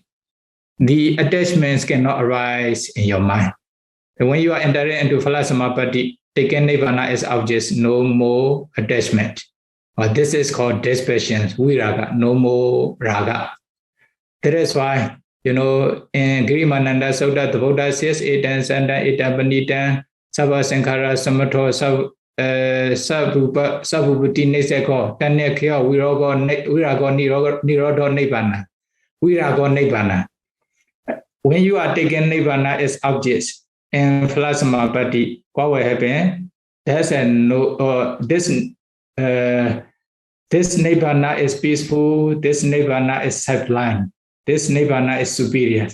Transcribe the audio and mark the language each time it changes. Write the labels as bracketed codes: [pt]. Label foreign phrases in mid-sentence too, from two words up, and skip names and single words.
[en] The attachments cannot arise in your mind. And when you are entering into [pi] phala samapatti, [en] taking nibbana as objects, no more attachment. This is called dispassion, viraga, no more raga. That is why, in Girimananda Sutta, the Buddha says, [pi] etan santa, etan panitan, sabha sankhara samatho, sabhuputi neseko, tanyakya virago nirodho nibbana. Virago nibbana. [en] When you are taking nibbana as objects in [pi] phala samapatti, [en] what will happen? There's this nibbana is peaceful, this nibbana is sublime, this nibbana is superior.